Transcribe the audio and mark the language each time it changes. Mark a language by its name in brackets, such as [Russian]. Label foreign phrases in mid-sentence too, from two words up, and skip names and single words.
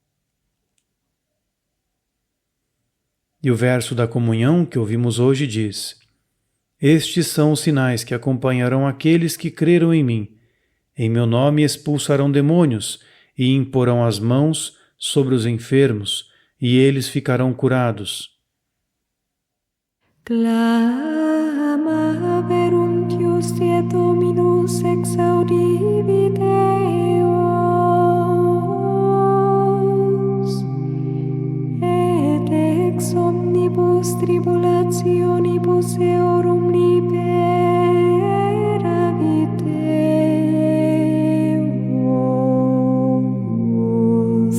[Portuguese] E o verso da comunhão que ouvimos hoje diz: estes são os sinais que acompanharão aqueles que creram em mim. Em meu nome expulsarão demônios e imporão as mãos sobre os enfermos, e eles ficarão curados. [Latin] Clama veruntius et Dominus exaudivit eos, et ex omnibus tribulationibus eorum liberavit eos.